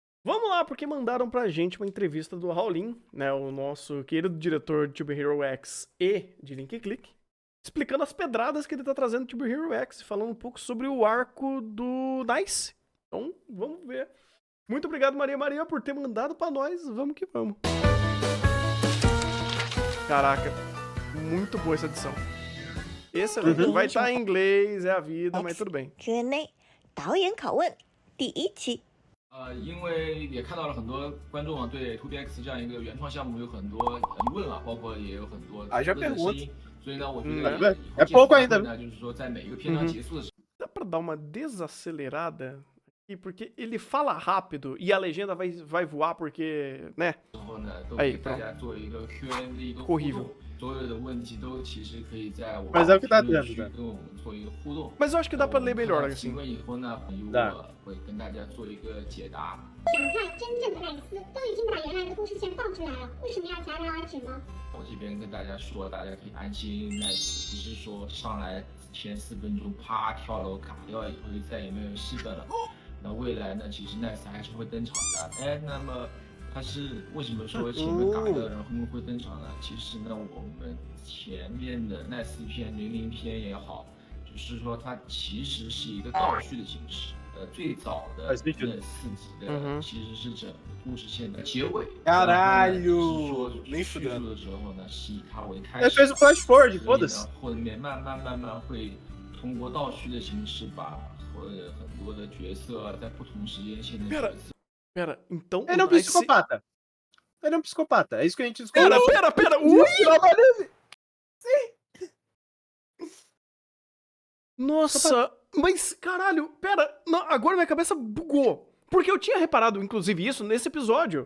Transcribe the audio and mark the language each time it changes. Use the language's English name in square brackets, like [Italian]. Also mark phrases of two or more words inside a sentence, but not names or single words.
[Portuguese] Vamos lá, porque mandaram pra gente uma entrevista do Raulin, né, o nosso querido diretor de Tube Hero X e de Link Click, explicando as pedradas que ele tá trazendo no Tube Hero X, falando um pouco sobre o arco do Nice. Então, vamos ver. Muito obrigado, Maria Maria, por ter mandado pra nós. Vamos que vamos. Caraca, muito boa essa edição. Excelente. Vai estar em inglês, é a vida, mas tudo bem. [Chinese] Q&A 导演拷问第1期。因为也看到了很多观众对 2DX 这样一个原创项目有很多疑问啊，包括也有很多的声音，所以呢，我觉得 [Portuguese] é pouco ainda. [Chinese] 呢，就是说在每一个篇章结束的时候。 [Portuguese] Dá pra dar uma desacelerada aqui, porque ele fala rápido e a legenda vai voar porque, né? [Chinese] 然后呢，都给大家做一个 Q&A 的一个互动，所有的问题都其实可以在我们评论区跟我们做一个互动。 [Portuguese] Mas eu acho que dá pra ler melhor [Chinese] 提 [Portuguese] assim. [Chinese] 问以后呢，我会跟大家做一个解答。想看真正的奈斯，都已经把原来的故事线放出来了，为什么要戛然而止呢？我这边跟大家说，大家可以安心，奈斯不是说上来前4分钟啪跳楼卡掉以后就再也没有戏份了。那未来呢，其实奈斯还是会登场的。哎，那么他是为什么说前面卡掉，然后后面会登场呢？其实呢，我们前面的奈斯篇、00篇也好，就是说它其实是一个倒叙的形式。最早的那4集的其实是整个故事线的结尾。 [Portuguese] Caralho! [Chinese] 叙述的时候呢，是以它为开始。 [Portuguese] fez o [English] flash forward, [Portuguese] foda-se. [Chinese] 后面慢慢会通过倒叙的形式把很多的角色在不同时间线的角色。 [Portuguese] Pera, então. Ele é um psicopata. Ele é um psicopata. É isso que a gente descobriu. Pera! Ui! Sim! Nossa, mas caralho, pera. Não, agora minha cabeça bugou. Porque eu tinha reparado, inclusive, isso nesse episódio.